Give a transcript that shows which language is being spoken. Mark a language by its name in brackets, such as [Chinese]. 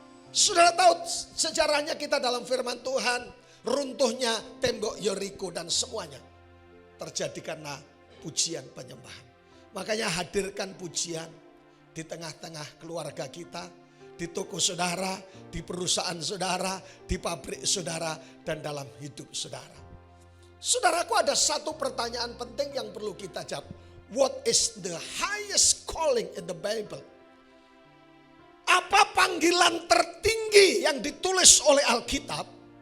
[Indonesian] Sudah tahu sejarahnya kita dalam firman Tuhan, runtuhnya tembok Yeriko dan semuanya terjadi karena pujian penyembahan. Makanya hadirkan pujian di tengah-tengah keluarga kita, di toko saudara, di perusahaan saudara, di pabrik saudara, dan dalam hidup saudara. Saudaraku, ada satu pertanyaan penting yang perlu kita jawab. [English] What is the highest calling in the Bible? [Indonesian] Apa panggilan tertinggi yang ditulis oleh Alkitab?